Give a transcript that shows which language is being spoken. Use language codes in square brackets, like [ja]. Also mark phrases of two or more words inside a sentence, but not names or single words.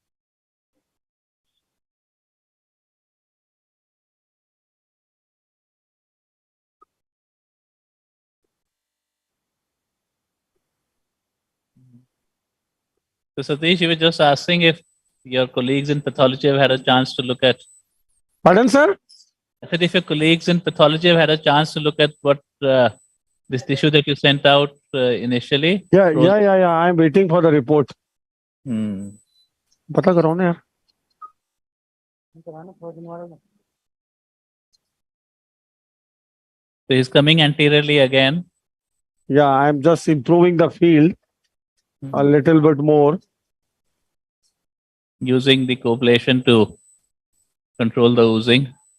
[en] So Satish, you were just asking if your colleagues in pathology have had a chance to look at. Pardon, sir? I said if your colleagues in pathology have had a chance to look at what this tissue that you sent out initially. Yeah. I'm waiting for the report. [hi] पता कराओ ना यार. [en] So he's coming anteriorly again. Yeah, I'm just improving the field a little bit more. Using the coblation to control the oozing.